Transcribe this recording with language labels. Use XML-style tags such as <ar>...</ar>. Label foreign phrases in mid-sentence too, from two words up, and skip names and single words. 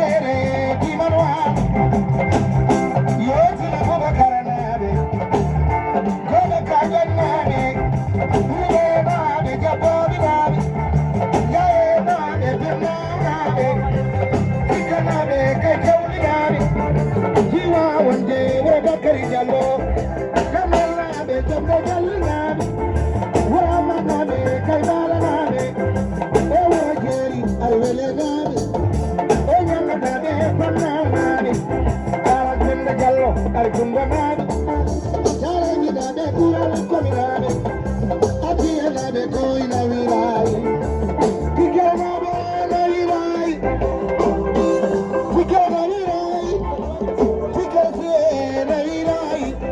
<ff>Ere, di Manoa. Yo, di la Baba Caranabe. Baba Caranabe. Ure, babe, Gabo, babe. Ya, eh, babe, Bina, babe. Bina, babe, Kajauli, babe. Jiwa,</ff> <en>one day, we're back at it, Jalo. Come on,</en> <ff>Ɓe jombe galle naaɓe, wurama naaɓe, kay baala naaɓe, e wuro jeeri, ay wele naaɓe, e ñamma naaɓe, e panna naaɓe, Ara Gunda Diallo, ay Gunda naaɓe, Jareji naaɓe, Kural Komi naaɓe, Abiya naaɓe, Koyna Wilaayi, Pikel naaɓe, na Wilaayi, Pikel na Wilaayi, Pikel fiye na Wilaayi.</ff>